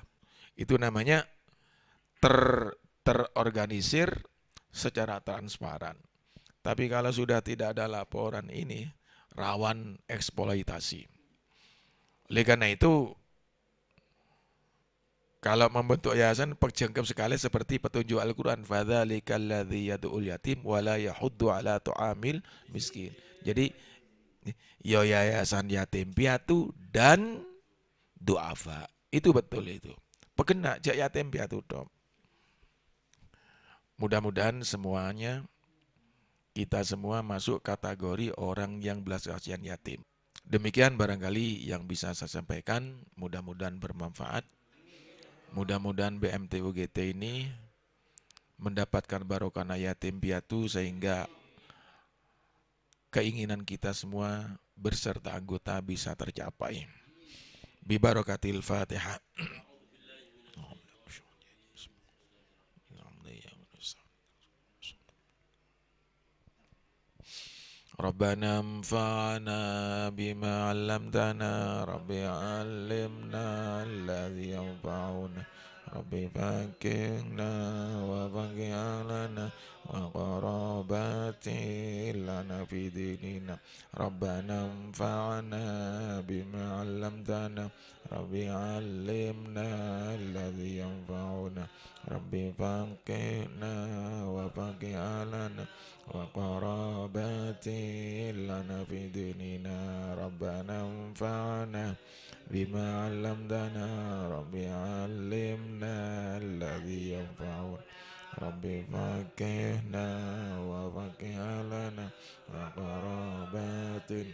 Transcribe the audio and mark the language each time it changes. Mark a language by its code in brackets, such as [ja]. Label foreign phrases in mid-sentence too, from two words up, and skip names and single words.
[id] Itu namanya terorganisir secara transparan. Tapi kalau sudah tidak ada laporan ini, rawan eksploitasi. Oleh karena itu, kalau membentuk yayasan perjangkap sekali seperti petunjuk Al-Quran. [ar] فذلك الذي يدع اليتيم ولا يحض على طعام المسكين. [id] Jadi, yayasan yatim piatu dan du'afa. Itu betul itu. Pekena jak yatim piatu tok. Mudah-mudahan semuanya kita semua masuk kategori orang yang belas kasihan yatim. Demikian barangkali yang bisa saya sampaikan, mudah-mudahan bermanfaat. Mudah-mudahan BMT-UGT ini mendapatkan barokah yatim piatu sehingga keinginan kita semua berserta anggota bisa tercapai. [ar] ببركة الفاتحة. ربنا انفعنا بما علمتنا، ربي علمنا الذي ينفعنا، ربي فقهنا وفقه لنا وقرابة لنا في ديننا، ربنا انفعنا بما علمتنا, ربي علمنا الذي ينفعنا، ربي فقهنا وفقه لنا وقرابة لنا في ديننا، ربنا انفعنا بما علمتنا، ربي علمنا الذي ينفعنا، ربي فقهنا وفقه لنا وقرابة.